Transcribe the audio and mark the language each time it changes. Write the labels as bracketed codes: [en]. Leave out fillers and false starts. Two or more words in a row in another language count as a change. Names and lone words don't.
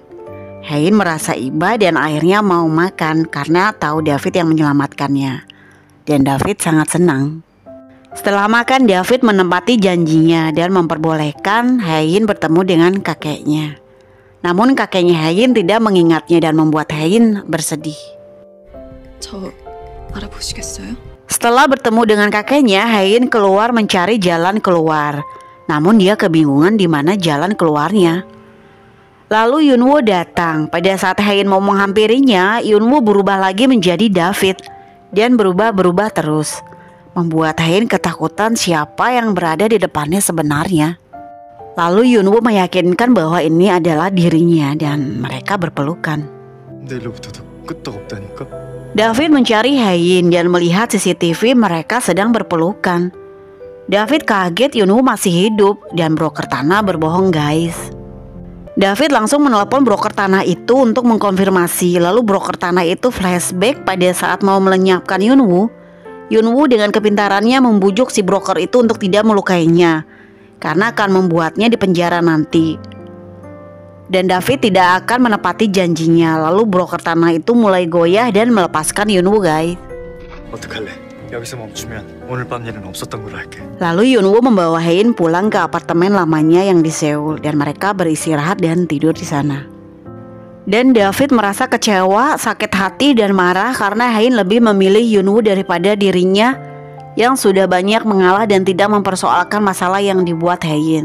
[id] Hein merasa iba dan akhirnya mau makan karena tahu David yang menyelamatkannya. Dan David sangat senang. Setelah makan, David menepati janjinya dan memperbolehkan Hein bertemu dengan kakeknya. Namun kakeknya Hein tidak mengingatnya dan membuat Hein bersedih. [ko] 저 알아보시겠어요? [id] Setelah bertemu dengan kakeknya, Hein keluar mencari jalan keluar. Namun dia kebingungan di mana jalan keluarnya. Lalu Yunwoo datang. Pada saat Hein mau menghampirinya, Yunwoo berubah lagi menjadi David dan berubah-berubah terus, membuat Hein ketakutan siapa yang berada di depannya sebenarnya. Lalu Yunwoo meyakinkan bahwa ini adalah dirinya dan mereka berpelukan. [ko] 내일로부터도 끄떡 없다니까? [id] David mencari Hein dan melihat CCTV mereka sedang berpelukan. David kaget Yunwoo masih hidup dan broker tanah berbohong guys. David langsung menelpon broker tanah itu untuk mengkonfirmasi. Lalu broker tanah itu flashback pada saat mau melenyapkan Yunwoo. Yunwoo dengan kepintarannya membujuk si broker itu untuk tidak melukainya karena akan membuatnya dipenjara nanti. Dan David tidak akan menepati janjinya. Lalu broker tanah itu mulai goyah dan melepaskan Yunwoo guys. [ko] 어떡할래? 여기서 멈추면 오늘 밤 일은 없었던 걸로 할게. [id] Lalu Yunwoo membawa Hein pulang ke apartemen lamanya yang di Seoul dan mereka beristirahat dan tidur di sana. Dan David merasa kecewa, sakit hati dan marah karena Hein lebih memilih Yunwoo daripada dirinya yang sudah banyak mengalah dan tidak mempersoalkan masalah yang dibuat Hein.